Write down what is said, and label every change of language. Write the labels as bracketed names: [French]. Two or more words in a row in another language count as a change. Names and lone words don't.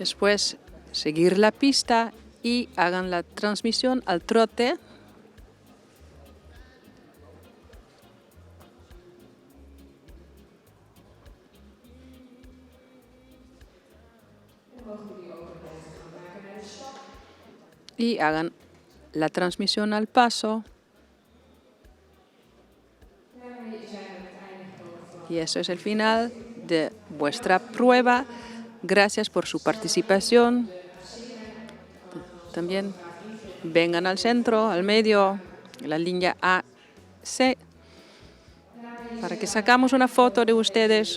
[Spanish] Después seguir la pista y hagan la transmisión al trote. [Dutch] Dan mogen jullie ook een overgang maken naar de stap. [Spanish] Y hagan la transmisión al paso. [Dutch] Daarmee zijn we aan het einde gekomen van [Spanish] Y eso es el final de vuestra prueba. Gracias por su participación. También vengan al centro, al medio, la línea AC, para que sacamos una foto de ustedes.